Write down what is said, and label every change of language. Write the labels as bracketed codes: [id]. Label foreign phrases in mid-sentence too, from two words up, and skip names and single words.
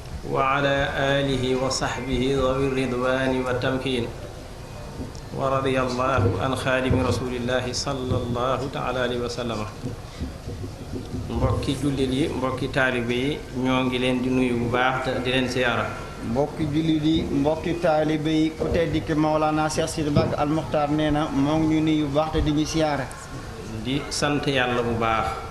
[ar] وعلى آله وصحبه ذوي الرضوان والتمكين. ورضي الله عن خادم رسول الله صلى الله تعالى عليه وسلم. [wo] Mbokki jullit yi, mbokki taalibe yi, ñoo ngi leen di nuyu bu baax te di leen siyaara. Mbokki jullit yi, mbokki taalibe yi, ku tedd ki Maolana Cheikh Sidi Bakk Al Mokhtar nee na moo ngi ñu nuyu bu baax te di ñu siyaara. Di sant Yàlla bu baax.